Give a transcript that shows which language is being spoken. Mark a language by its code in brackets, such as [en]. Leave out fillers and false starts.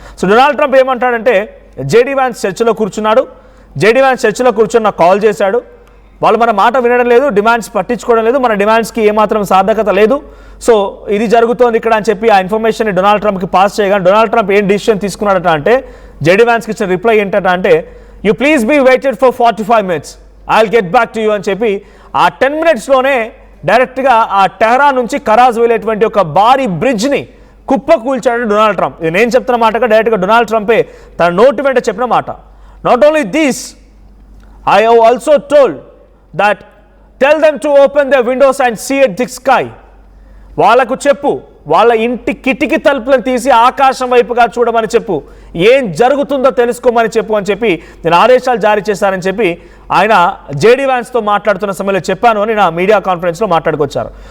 [te] So Donald Trump ఏమంటాడంటే, JD Vance చర్చలో కూర్చున్నాడు, జేడీ వ్యాన్స్ చర్చలో కూర్చొని నాకు కాల్ చేశాడు, వాళ్ళు మన మాట వినడం లేదు, డిమాండ్స్ పట్టించుకోవడం లేదు, మన డిమాండ్స్కి ఏమాత్రం సార్థకత లేదు, సో ఇది జరుగుతోంది ఇక్కడ అని చెప్పి ఆ ఇన్ఫర్మేషన్ని డొనాల్డ్ ట్రంప్కి పాస్ చేయగానే డొనాల్డ్ ట్రంప్ ఏం డిసిషన్ తీసుకున్నాడట అంటే, జేడీ వ్యాన్స్కి ఇచ్చిన రిప్లై ఏంటట అంటే, [en] you please be waited for 45 minutes, I will get back to you [te] అని చెప్పి ఆ 10 minutesలోనే డైరెక్ట్గా ఆ టెహరాన్ నుంచి కరాజ్ వెళ్ళేటువంటి ఒక భారీ బ్రిడ్జ్ని కుప్ప కూల్చాడు డొనాల్డ్ ట్రంప్. ఇది నేను చెప్తున్న మాటగా డైరెక్ట్గా డొనాల్డ్ ట్రంపే తన నోటి వెంట చెప్పిన మాట. [en] Not only this, I have also told that tell them to open their windows and see at the sky. [te] వాళ్ళకు చెప్పు, వాళ్ళ ఇంటి కిటికీ తలుపులను తీసి ఆకాశం వైపుగా చూడమని చెప్పు, ఏం జరుగుతుందో తెలుసుకోమని చెప్పు అని చెప్పి నేను ఆదేశాలు జారీ చేశానని చెప్పి ఆయన జేడీ వ్యాన్స్తో మాట్లాడుతున్న సమయంలో చెప్పాను అని నా మీడియా కాన్ఫరెన్స్లో మాట్లాడుకొచ్చారు.